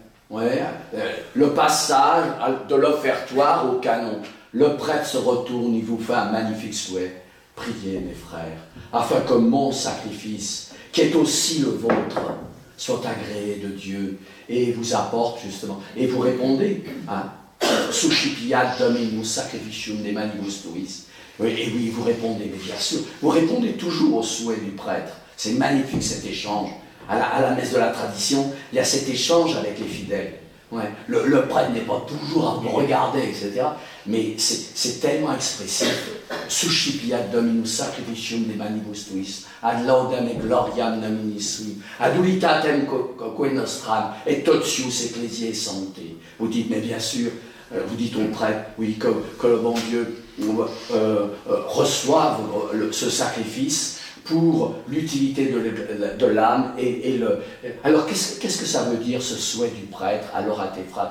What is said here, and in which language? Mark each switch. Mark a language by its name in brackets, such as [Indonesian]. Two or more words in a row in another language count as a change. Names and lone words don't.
[French] Le passage de l'offertoire au canon. Le prêtre se retourne, il vous fait un magnifique souhait. Priez, mes frères, afin que mon sacrifice, qui est aussi le vôtre, soit agréé de Dieu et vous apporte justement. Et vous répondez, [Latin] Suscipiat Dominus sacrificium de manibus tuis. [French] Et oui, vous répondez, mais bien sûr, vous répondez toujours au souhait du prêtre. C'est magnifique cet échange. À la messe de la tradition, il y a cet échange avec les fidèles. Le prêtre n'est pas toujours à vous regarder, etc. Mais c'est tellement expressif. [Latin] Suscipiat Dominus sacrificium de manibus tuis, ad laudem et gloriam nomini sui, ad ulitatem quae nostram, et totius ecclesiae sancte. [French] Vous dites, mais bien sûr, vous dites au prêtre, oui, que le bon Dieu reçoive ce sacrifice pour l'utilité de l'âme. Alors, qu'est-ce que ça veut dire, ce souhait du prêtre, alors à tes fratres?